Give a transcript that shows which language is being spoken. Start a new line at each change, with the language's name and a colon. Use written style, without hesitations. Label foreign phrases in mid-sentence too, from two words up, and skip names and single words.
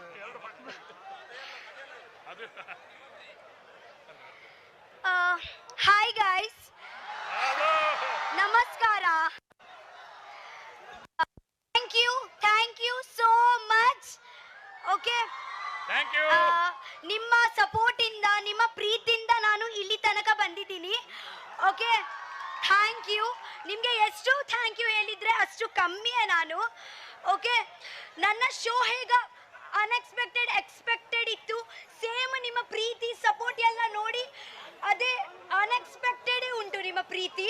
English: hi guys,
Kannada: ನಮಸ್ಕಾರ.
English: Thank you so much.
Kannada: ಓಕೆ, ನಿಮ್ಮ ಸಪೋರ್ಟ್ ಇಂದ, ನಿಮ್ಮ ಪ್ರೀತಿಯಿಂದ ನಾನು ಇಲ್ಲಿ ತನಕ ಬಂದಿದ್ದೀನಿ.
English: Okay, thank you.
Kannada: ನಿಮಗೆ ಎಷ್ಟು
English: thank you
Kannada: ಹೇಳಿದ್ರೆ ಅಷ್ಟು ಕಮ್ಮಿಯೇ ನಾನು. ಓಕೆ, ನನ್ನ ಶೋ ಹೇಗ
English: unexpected expected
Kannada: ಇತ್ತು, ಸೇಮ್ ನಿಮ್ಮ ಪ್ರೀತಿ ಸಪೋರ್ಟ್ ಎಲ್ಲ ನೋಡಿ ಅದೇ ಅನ್ಎಕ್ಸ್ಪೆಕ್ಟೆಡ್ ಉಂಟು ನಿಮ್ಮ ಪ್ರೀತಿ.